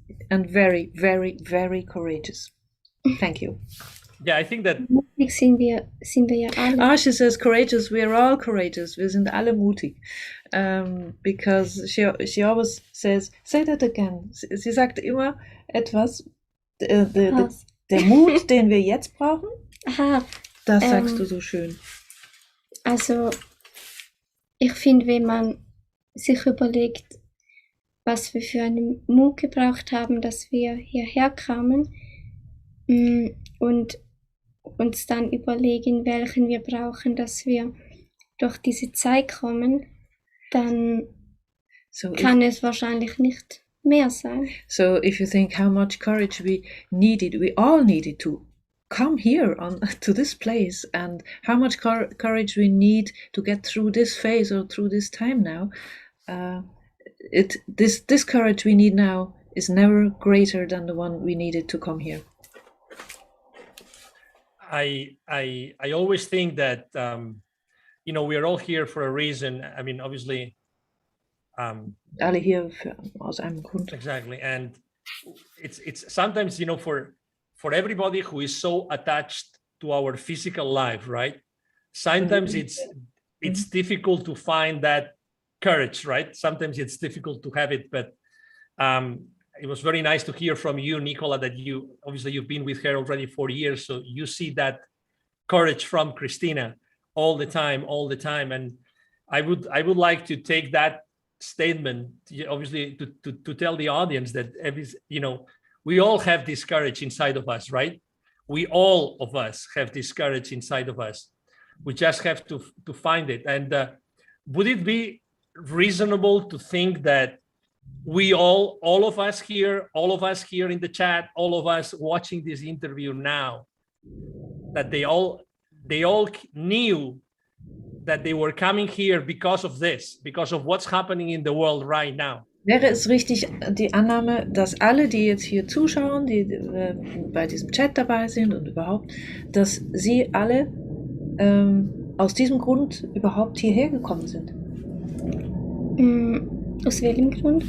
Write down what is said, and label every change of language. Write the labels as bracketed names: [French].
[English] And very, very, very courageous. Thank you. Yeah, I think that. [German] Mutig sind wir ja alle. [English] She says courageous. We are all courageous. [German] Wir sind alle mutig. [English] Because she always says, say that again. [German] Sie sagt immer etwas. Der Mut, den wir jetzt brauchen. Aha. Das sagst du so schön. Also, ich finde, wenn man sich überlegt, was wir für einen Mut gebraucht haben, dass wir hierher kamen und uns dann überlegen, welchen wir brauchen, dass wir durch diese Zeit kommen, dann kann es wahrscheinlich nicht mehr sein. [English] So if you think how much courage we all needed to come here to this place, and how much courage we need to get through this phase or through this time now, this courage we need now is never greater than the one we needed to come here. I always think that we're all here for a reason. I mean, obviously. [German] Alle hier aus einem Grund. [English] Exactly, and it's sometimes for everybody who is so attached to our physical life, right? Sometimes it's difficult to find that courage, right? Sometimes it's difficult to have it, but it was very nice to hear from you, Nicola, that you've been with her already 4 years, so you see that courage from Christina all the time, and I would like to take that statement, obviously, to tell the audience that we all have this courage inside of us, right? We all of us have this courage inside of us. We just have to find it. And would it be reasonable to think that we all of us here in the chat, all of us watching this interview now, that they all knew that they were coming here because of this, because of what's happening in the world right now? [German] Wäre es richtig, die Annahme, dass alle, die jetzt hier zuschauen, die bei diesem Chat dabei sind und überhaupt, dass sie alle aus diesem Grund überhaupt hierher gekommen sind? Aus welchem Grund?